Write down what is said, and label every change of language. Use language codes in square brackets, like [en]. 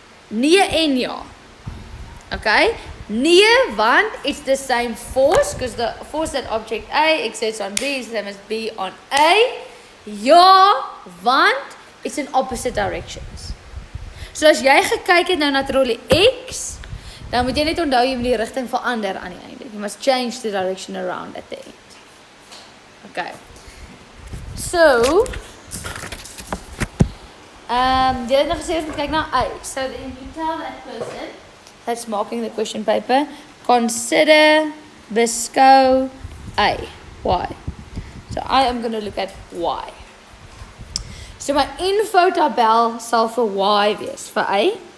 [af] Nee en ja. [en] Okay? [af] Nee, want [en] it's the same force, because the force that object A exerts on B is the same as B on A. [af] Ja, want [en] it's in opposite directions. [af] So as jy gekyk het nou na trolley X, dan moet jy net onthou jy moet die rigting verander aan die einde. [en] You must change the direction around at the end. Okay. [af] So, jy het nog gesê ons moet kyk na A. [en] So then you tell that person that's marking the question paper, consider, beskou A. Why? So I am going to look at Y. So [af] my info tabel sal vir Y wees, vir A.